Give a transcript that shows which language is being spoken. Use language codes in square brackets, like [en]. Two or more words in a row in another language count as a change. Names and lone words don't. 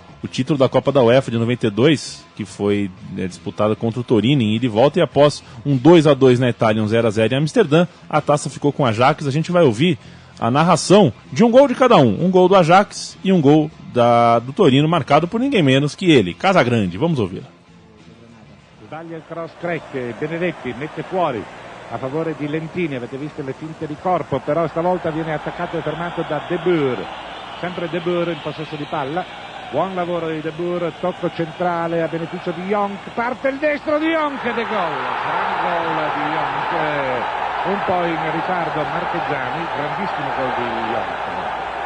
[pt] O título da Copa da UEFA de 92, que foi disputada contra o Torino em ida e volta, e após um 2-2 na Itália e um 0-0 em Amsterdã, a taça ficou com o Ajax. A gente vai ouvir a narração de um gol de cada um gol do Ajax e um gol do Torino, marcado por ninguém menos que ele, Casagrande. Vamos ouvir. [it] Sbaglia il cross Craig, Benedetti mette fuori a favore di Lentini, avete visto le finte di corpo, però stavolta viene attaccato e fermato da De Boer, sempre De Boer in possesso di palla, buon lavoro di De Boer, tocco centrale a beneficio di Jonk, parte il destro di Jonk ed è gol, gran gol di Jonk, un po' in ritardo Marchegiani, grandissimo gol di Jonk.